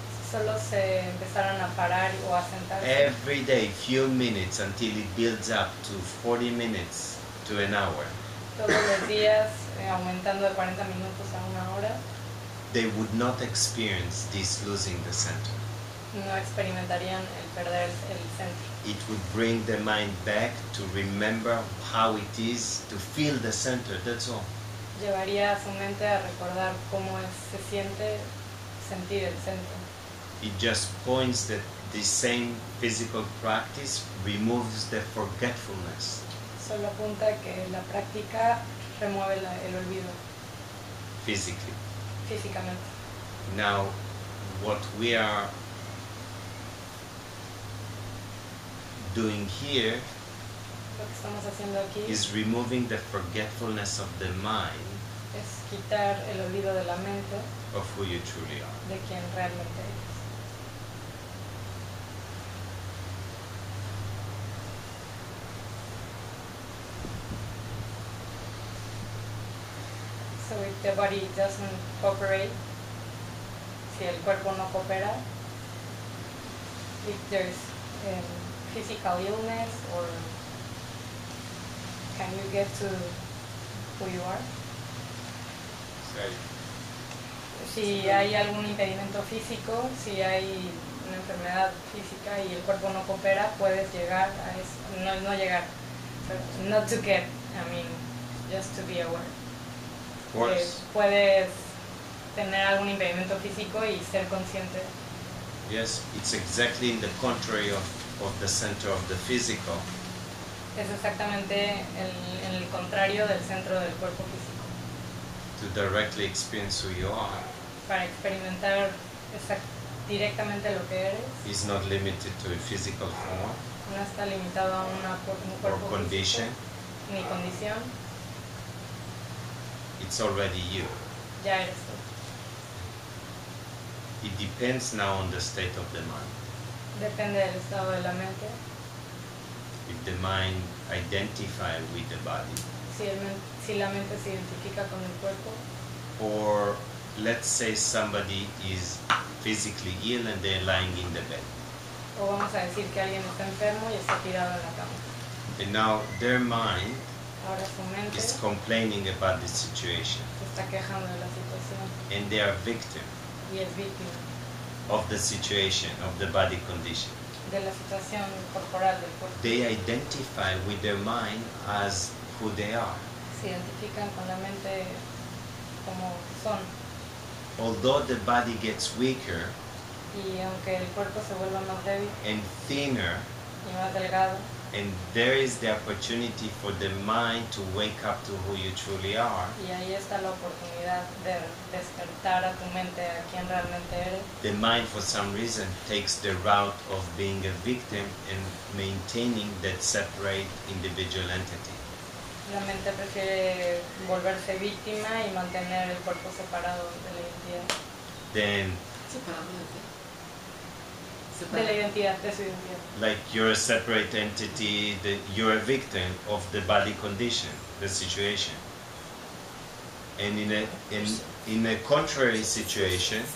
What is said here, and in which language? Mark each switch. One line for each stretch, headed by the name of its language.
Spanish: Solo se empezaran a parar o a sentarse
English: every day, few minutes until it builds up to 40 minutes to an hour,
Spanish: todos los días, aumentando de 40 minutos a una hora,
English: they would not experience this losing the center.
Spanish: no experimentarían el perder el centro.
English: It would bring the mind back to remember how it is to feel the center, that's all.
Spanish: Llevaría a su mente a recordar cómo se siente sentir el centro.
English: It just points that the same physical practice removes the forgetfulness.
Spanish: Solo apunta que la práctica remueve el olvido
English: Physically.
Spanish: físicamente.
English: Now, what we are doing here
Spanish: Lo que estamos haciendo aquí
English: is removing the forgetfulness of the mind
Spanish: es quitar el olvido de la mente
English: of who you truly are.
Spanish: de quien realmente eres.
English: So if the body doesn't cooperate,
Spanish: si el cuerpo no coopera,
English: if there's physical illness, or can you get to who you are?
Spanish: Si hay algún impedimento físico, si hay una enfermedad física y el cuerpo no coopera, puedes llegar a eso, no llegar, pero
English: not to get, I mean, just to be aware. Of course.
Spanish: Puedes tener algún impedimento físico y ser consciente.
English: Yes, it's exactly in the contrary of the center of the physical.
Spanish: Es exactamente en el contrario del centro del cuerpo físico.
English: To directly experience who you are
Spanish: Para experimentar directamente lo que eres,
English: is not limited to a physical form
Spanish: no está limitado a un
English: or
Spanish: cuerpo
English: condition.
Spanish: físico, ni condición,
English: It's already you.
Spanish: ya eres tú.
English: It depends now on the state of the mind.
Spanish: Depende del estado de la mente.
English: If the mind identify with the body,
Spanish: Si la mente se identifica con el cuerpo,
English: or let's say somebody is physically ill and they're lying in the bed,
Spanish: o vamos a decir que alguien está enfermo y está tirado en la cama.
English: and now their mind
Spanish: Ahora su mente
English: is
Spanish: se
English: complaining about the situation,
Spanish: está quejando de la situación
English: and they are victim
Spanish: y es víctima
English: of the situation, of the body condition.
Spanish: de la situación corporal del cuerpo.
English: They identify with their mind as who they are.
Spanish: Se identifican con la mente como son.
English: Although the body gets weaker
Spanish: Y aunque el cuerpo se vuelva más débil
English: and thinner,
Spanish: y más delgado,
English: and there is the opportunity for the mind to wake up to who you truly are,
Spanish: y ahí está la oportunidad de despertar a tu mente a quien realmente eres,
English: the mind for some reason takes the route of being a victim and maintaining that separate individual entity.
Spanish: la mente prefiere volverse víctima y mantener el cuerpo separado de la identidad.
English: Then
Spanish: Separado de qué? De la identidad, de su identidad.
English: Like you're a separate entity, that you're a victim of the body condition, the situation. And in a contrary situation,